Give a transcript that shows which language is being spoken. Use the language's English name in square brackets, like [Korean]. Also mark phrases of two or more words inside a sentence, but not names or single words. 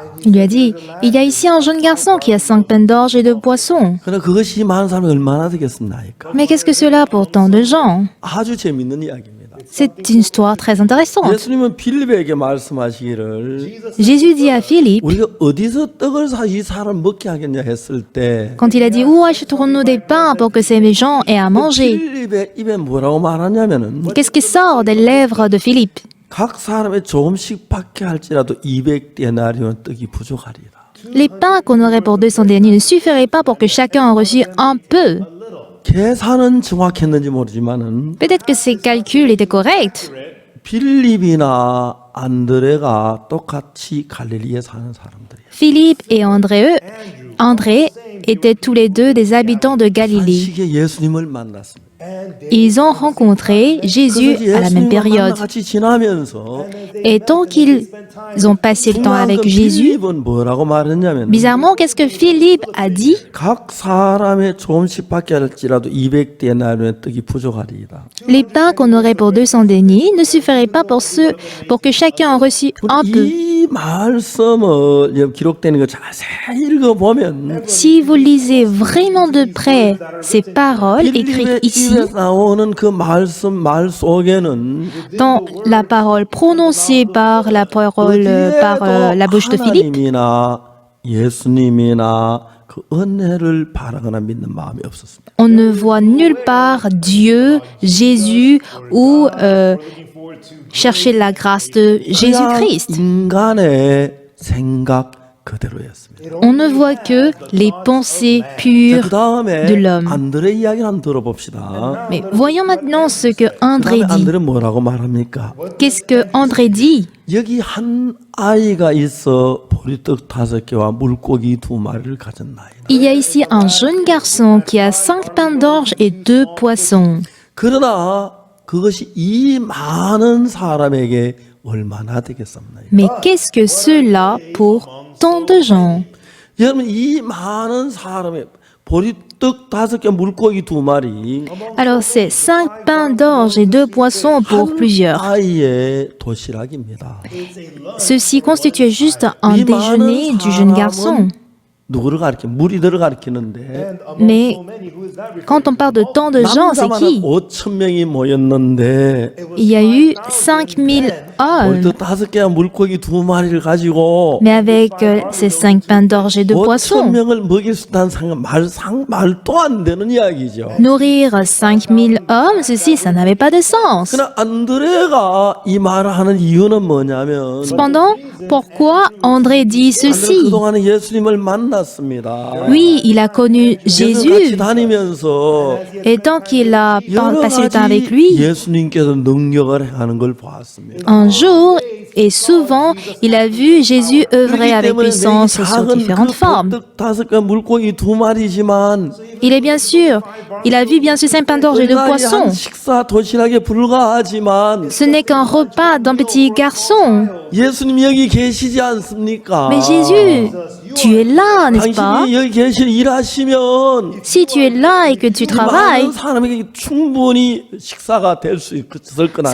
[French] Il lui a dit, il y a ici un jeune garçon qui a 5 pains d'orge et 2 poissons. [Korean] 그러나 그것이 많은 사람이 얼마나 되겠습니까? [French] Mais qu'est-ce que cela pour tant de gens? [Korean] 아주 재밌는 이야기입니다. [French] C'est une histoire très intéressante. [Korean] 예수님은 빌립에게 말씀하시기를 [French] Jésus dit à Philippe, [Korean] 우리가 어디서 떡을 사 이 사람 먹게 하겠냐 했을 때 [French] quand il a dit, où achèterons-nous des pains pour que ces gens aient à manger? [Korean] 빌립의 입에 뭐라고 말하냐면은 [French] Qu'est-ce qui sort des lèvres de Philippe? [Korean] 각 사람의 조금씩 받게 할지라도 200데나리온 떡이 부족하리라. [French] Les pains qu'on aurait pour 200 deniers ne suffiraient pas pour que chacun en reçût un peu. [Korean] 계산은 정확했는지 모르지만은 [French] Peut-être que ces calculs étaient corrects. [Korean] 빌립이나 안드레가 똑같이 갈릴리에 사는 사람들이에요. [French] Philippe et André étaient tous les deux des habitants de [Korean] 한 [French] Galilée. [Korean] 시기에 예수님을 만났습니다. [French] Ils ont rencontré Jésus [Korean] 그래서 [French] à la même [Korean] 예수님과 [French] période. [Korean] 같이 지나면서 [French] Et tant qu'ils ont passé le temps avec Jésus, [Korean] 빌립은 뭐라고 말했냐면 [French] bizarrement, qu'est-ce que Philippe a dit? [Korean] 각 사람의 조금씩 받게 할지라도 200데나리온의 떡이 부족하리이다. [French] Les pains qu'on aurait pour 200 deniers ne suffiraient pas pour que chacun en reçût un peu. [Korean] 이 말씀을 기록되는 거 자세히 읽어보면 [French] Si vous lisez vraiment de près ces paroles écrites ici, [Korean] 입에서 나오는 그 말 속에는 [French] dans la parole prononcée par la bouche de Philippe, [Korean] 하나님이나 예수님이나 그 은혜를 바라거나 믿는 마음이 없었습니다. [French] on ne voit nulle part Dieu, Jésus ou chercher la grâce de [Korean] 그냥 [French] Jésus-Christ. [Korean] 인간의 생각 그대로였습니다. [French] On ne voit que les pensées pures [Korean] 그 다음에 [French] de l'homme. [Korean] 안드레 이야기를 한번 들어봅시다. [French] Mais voyons maintenant ce que André [Korean] 그다음에 [French] dit. [Korean] 안드레 뭐라고 말합니까? [French] Qu'est-ce que André dit? [Korean] 여기 한 아이가 있어 보리떡 5개와 물고기 2마리를 가진 나이다. [French] Il y a ici un jeune garçon qui a 5 pains d'orge et 2 poissons. [Korean] 그러나 그것이 이 많은 사람에게 얼마나 되겠습니까? [French] Mais qu'est-ce que cela pour tant de gens? [Korean] 여러분 이 많은 사람의 보리떡 5개 물고기 2마리 [French] Alors c'est 5 pains d'orge et 2 poissons pour plusieurs. [Korean] 아이의 도시락입니다. [French] Ceci constituait juste un [Korean] 이 [French] déjeuner [Korean] 많은 [French] du jeune [Korean] 사람은 [French] garçon. [Korean] 누구를 가리켜? 무리들을 가리키는데 [French] Mais quand on parle de tant de gens, c'est [Korean] 남자만 [French] qui? [Korean] 5천 명이 모였는데 [French] Il y a eu 5000 hommes. [Korean] 보리떡 5개와 물고기 2마리를 가지고 [French] Mais avec ces 5 pains d'orge et 2 [Korean] 5천 [French] poissons, [Korean] 명을 먹일 수 있다는 말도 안 되는 이야기죠. [French] nourrir 5000 hommes, ceci, ça n'avait pas de sens. [Korean] 그러나 안드레가 이 말을 하는 이유는 뭐냐면 [French] Cependant, pourquoi André dit [Korean] 안드레 [French] ceci? [Korean] 그동안에 예수님을 만났습니다. [French] Oui, il a connu [Korean] 예수 같이 [French] Jésus. [Korean] 다니면서 [French] Et tant qu'il a [Korean] 여러 [French] passé le temps [Korean] 가지 [French] avec lui, [Korean] 예수님께서 능력을 행하는 걸 보았습니다. [French] un jour et souvent, il a vu Jésus œuvrer avec puissance sur différentes formes. [Korean] 보리떡 5개 물고기 2마리지만 [French] Il est bien sûr, il a vu bien sûr 5 pains d'orge et 2 [Korean] 한 [French] poissons. [Korean] 식사 도시락에 불과하지만 [French] Ce n'est qu'un repas d'un petit garçon. [Korean] 예수님 여기 계시지 않습니까? [French] Mais Jésus, tu es là, n'est-ce pas? [Korean] 당신이 여기 계시 일하시면 [French] Si tu es là et que tu [Korean] 이 [French] travailles, [Korean] 많은 사람에게 충분히 식사가 될 수 있을 건